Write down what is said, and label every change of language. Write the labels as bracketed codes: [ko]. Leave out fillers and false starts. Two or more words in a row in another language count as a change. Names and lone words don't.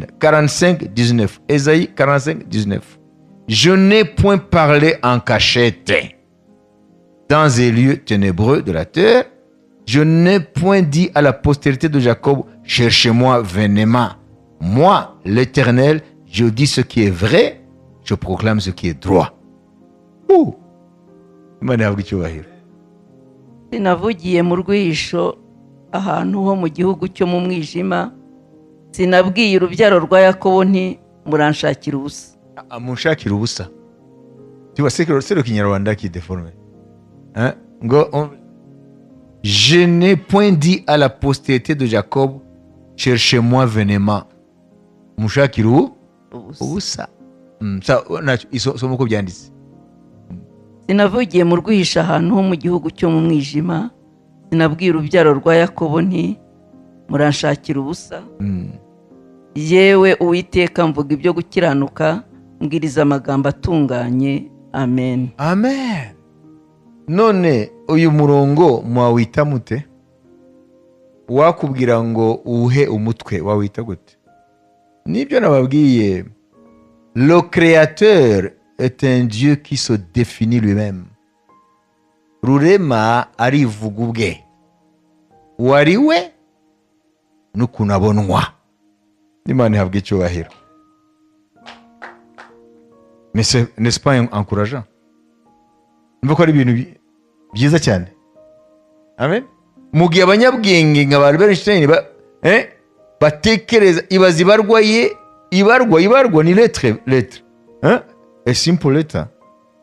[fr] 45:19. Esaïe 45:19. Je n'ai point parlé en cachette dans les lieux ténébreux de la terre. Je n'ai point dit à la postérité de Jacob, cherchez-moi vainement. Moi, l'Éternel, je dis ce qui est vrai, je proclame ce qui est droit. [rw] Imana yavuga icyubahiro. Sinavugiye mu rwisho ahantu ho mu gihugu cyo mu mwijima, sinabwiye urubyaro rwa Yakobo nti muranshakira ubusa. Munshakira ubusa. [fr] Tu vois, c'est le Kinyarwanda qui est déformé. Je n'ai point dit à la postérité de Jacob, cherchez-moi vainement. [rw] Munshakira ubusa. Isomo uko byanditse. Sinavugiye mu rwihisha ahantu ho mu gihugu cyo mu mwijima, sinabwiye urubyaro rwa Yakobo nti muranshakira ubusa. Yewe Uwiteka, mvuga ibyo gukiranuka, mbwiriza amagambo atunganye. Amen. Amen. None uyu murongo mwawita mute? Wakubwira ngo uhe umutwe wawita gute? Nibyo nababwiye. [fr] Le créateur est un Dieu qui se définit lui-même. [rw] Rurema arivuga ubwe. Wariwe n'ukuntu abonwa. Imana ihabwa icyubahiro. [fr] Mais n'est-ce pas encourageant? [rw] Mvuga ko ari ibintu byiza cyane. Amen. Mugihe abanyabwenge nka Albert Einstein batekereza, ibarwa ni lettre. [en] A simple letter.